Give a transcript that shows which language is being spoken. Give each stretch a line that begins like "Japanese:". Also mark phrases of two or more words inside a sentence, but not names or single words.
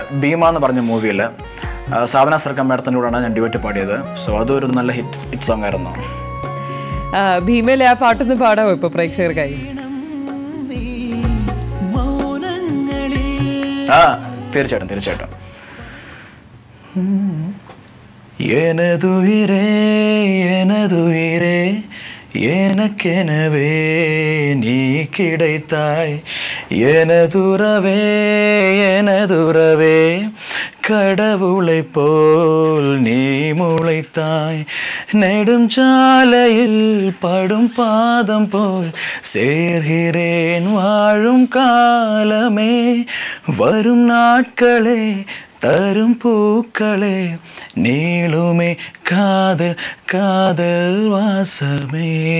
Malayalam: ഭീമ എന്ന് പറഞ്ഞ മൂവിയിൽ സാധന സർക്കം മേഡത്തിൻ്റെ കൂടെയാണ് ഞാൻ ഡ്യുവറ്റ് പാടിയത്. സോ അതൊരു നല്ല
English: hit song
Malayalam: ആയിരുന്നു. ഭീമയിലെ ആ പാട്ടൊന്ന് പാടാമോ ഇപ്പോൾ പ്രേക്ഷകർക്കായി? തീർച്ചയായിട്ടും.
Tamil: எனதுயிரே எனதுயிரே எனக்கெனவே நீ கிடைத்தாய், எனதுறவே எனதுறவே கடவுளை போல் நீ முளைத்தாய், நெடும் சாலையில் படும் பாதம் போல் சேர்கிறேன் வாழும் காலமே, வரும் நாட்களே தரும் பூக்களே நீளுமே காதல் காதல் வாசமே,